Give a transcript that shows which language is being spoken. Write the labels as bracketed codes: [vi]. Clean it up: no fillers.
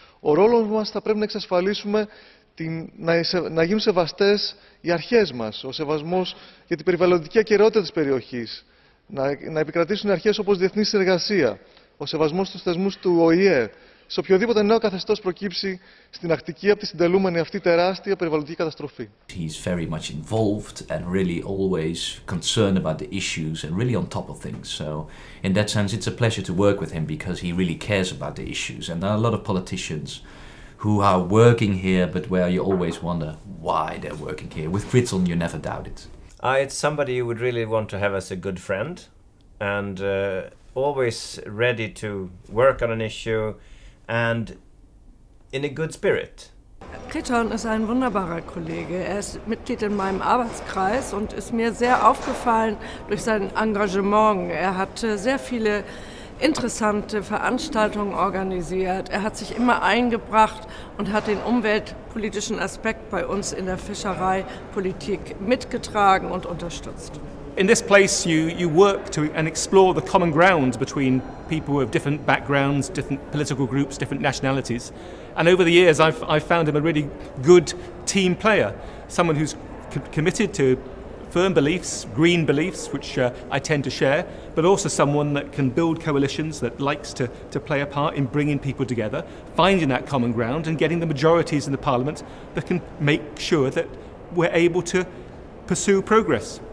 [el] Ο ρόλος μας θα πρέπει να εξασφαλίσουμε να γίνουν σεβαστές οι αρχές μας, ο σεβασμός για την περιβαλλοντική ακεραιότητα της περιοχής, να επικρατήσουν οι αρχές όπως διεθνή συνεργασία, ο σεβασμός στους θεσμούς του ΟΗΕ, σε οποιοδήποτε νέο καθεστώς προκύψει στην Ακτική από τη συντελούμενη αυτή τεράστια περιβαλλοντική καταστροφή. [en] He's very much involved and really always concerned about the issues and really on top of things. So in that sense it's a pleasure to work with him because he really cares about the issues. And there are a lot of politicians who are working here but where you always wonder why they're working here. With Creton you never doubt it. It's somebody you would really want to have as a good friend and always ready to work on an issue and in a good spirit. [de] Creton ist ein wunderbarer Kollege. Er ist Mitglied in meinem Arbeitskreis und ist mir sehr aufgefallen durch sein Engagement. Er hat sehr viele interessante Veranstaltungen organisiert. Er hat sich immer eingebracht und hat den umweltpolitischen Aspekt bei uns in der Fischereipolitik mitgetragen und unterstützt. [en] In this place you work to and explore the common ground between people of different backgrounds, different political groups, different nationalities. And over the years I've found him a really good team player, someone who's committed to firm beliefs, green beliefs, which I tend to share, but also someone that can build coalitions, that likes to play a part in bringing people together, finding that common ground and getting the majorities in the parliament that can make sure that we're able to pursue progress.